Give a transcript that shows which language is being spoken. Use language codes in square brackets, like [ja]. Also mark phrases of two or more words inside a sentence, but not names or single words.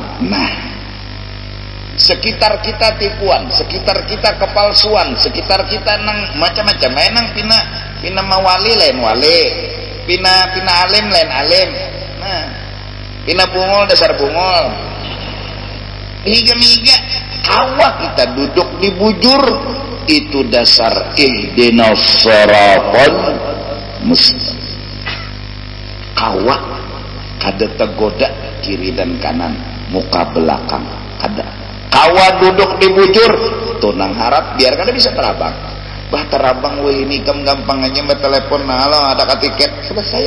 [bjn] Nah, sekitar kita tipuan, sekitar kita kepalsuan, sekitar kita nang macam-macam. Nang pina mawali lain wali, pina alim lain alim. Nah, pina bungol dasar bungol. Miga-miga kawa kita duduk di bujur, itu dasar [ar] ihdinas siratal mustaqim. [bjn] Kawa kada tergoda kiri dan kanan, muka belakang kada. Kawa duduk di bujur, tunang harap biar kada bisa terabang. Bah terabang weh ini gampang aja bertelepon, halo ada tiket, selesai.